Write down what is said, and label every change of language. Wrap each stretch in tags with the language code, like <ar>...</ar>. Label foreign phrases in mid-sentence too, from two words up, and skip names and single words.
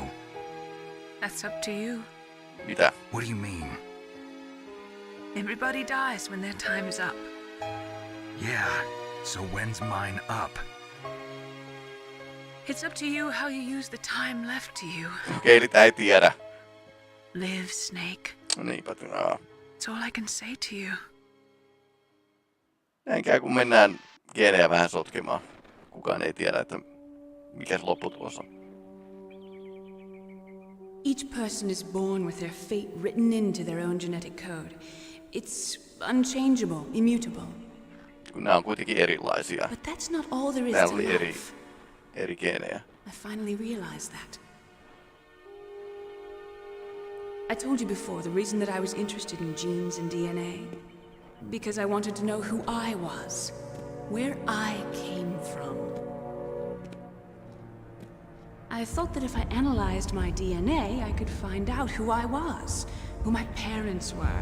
<en>That's up to you.</en> <fi>Mitä?</fi> <en>What do you mean? Everybody dies when their time is up. Yeah, so when's mine up? It's up to you how you use the time left to you.</en> <fi>Okei, tää ei tiedä.</fi> <en>Live, Snake.</en> <fi>Niinpä,</fi> <en>That's all I can say to you.</en> <fi>näin käy, kun mennään geenejä vähän sotkemaan. Kukaan ei tiedä, että mikä se lopputulos on.</fi> <en>Each person is born with their fate written into their own genetic code. It's unchangeable, immutable.</en> <fi>kun nämä on kuitenkin erilaisia.</fi> <en>But that's not all there is</en> <fi>Täällä</fi> <en>to</en> <fi>oli</fi> <en>life.</en> <fi>eri geenejä.</fi> <en>I finally realized that. I told you before the reason that I was interested in genes and DNA. Because I wanted to know who I was. Where I came from. I thought that if I analyzed my DNA, I could find out who I was, who my parents were.</en>